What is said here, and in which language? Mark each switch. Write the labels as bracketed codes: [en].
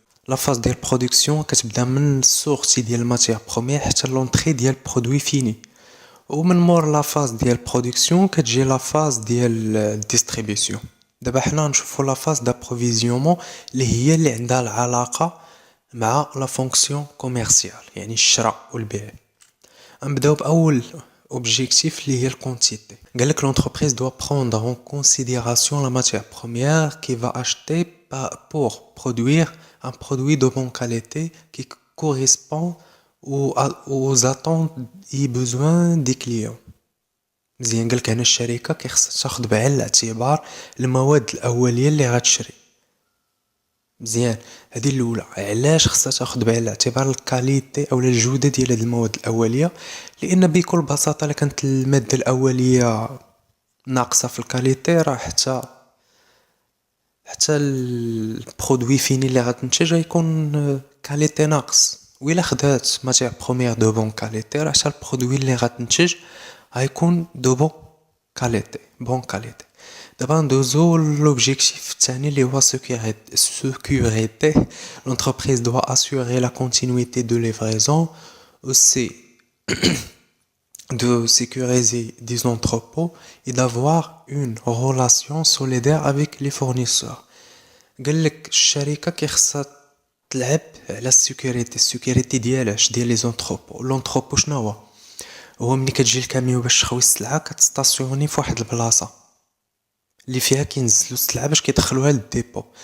[ar] لا فاز ديال برودكسيون كتبدا من السورسي ديال الماتيير بروميير حتى لونطري ديال برودوي فيني. ومن مور لا فاز ديال برودكسيون كتجي لا فاز ديال الديستريبيسيون. دابا حنا نشوفوا لا فاز دابروفيزيونمون اللي عندها العلاقه مع لا فونكسيون كوميرسيال، يعني الشراء والبيع. نبداو باول [fr] objectif lié à la quantité. L'entreprise doit prendre en considération la matière première qui va acheter pour produire un produit de bonne qualité qui correspond aux attentes et besoins des clients. [ar] مزيان قالك هنا الشركة كيخصها تاخد بعين الاعتبار المواد الأولية اللي غتشري. مزيان، هذه الاولى. علاش خصها تاخذ بعين الاعتبار الكاليتي او الجوده ديال هذه المواد الاوليه؟ لان بكل بساطه الا كانت الماده الاوليه ناقصه في الكاليتي راه حتى البرودوي فيني اللي غتنتج غيكون كاليتي ناقص. وإلا خدات ماتيير بروميير دو بون كاليتي راه حتى البرودوي اللي غتنتج غيكون دو بون كاليتي. [fr] D'abord, l'objectif [ar] الثاني هو [fr] sécurité. L'entreprise doit assurer la continuité de livraison, aussi de sécuriser des entrepôts et d'avoir une relation solidaire avec les fournisseurs. [ar] قال لك الشركة كيخصها تلعب على السيكوريتي ديال لي زونتروبو. لونتروبو شنو هو ملي كتجي الكاميو باش تخوي السلعة كتستاسيوني في واحد البلاصة اللي فيها كينزلوا السلعه باش كيدخلوها للديبو.